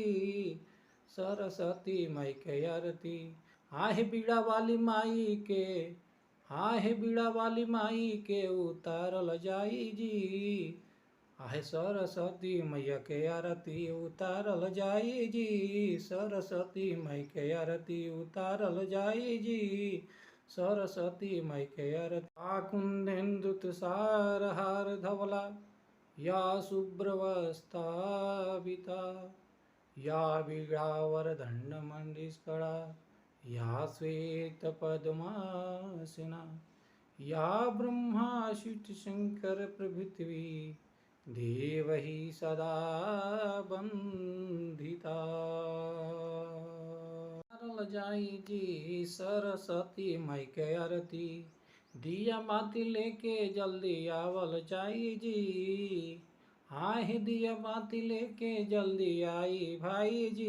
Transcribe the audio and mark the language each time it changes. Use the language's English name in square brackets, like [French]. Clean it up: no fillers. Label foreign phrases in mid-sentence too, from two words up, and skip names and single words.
[Bhojpuri] सरस्वती माई के आरती हाय बीड़ा वाली माई के हाय बीड़ा वाली माई के उतारल जाई जी। आहे सरस्वती मैया के आरती उतारल जाई जी। सरस्वती माई के आरती उतारल जाई जी। सरस्वती माई के आरती [Sanskrit] कुन्देन्दुतुषारहार धवला या शुभ्रवस्त्राभिता या वीणावरदण्डमण्डिष्कला या श्वेतपद्मासना या ब्रह्मा शिवशङ्कर प्रभृति देवैः सदा वन्दिता। [Bhojpuri] जाई जी सरस्वती माई के आरती दिया बाती लेके जल्दी आवल जाई जी। हाय दिया बाती लेके जल्दी आई भाई जी।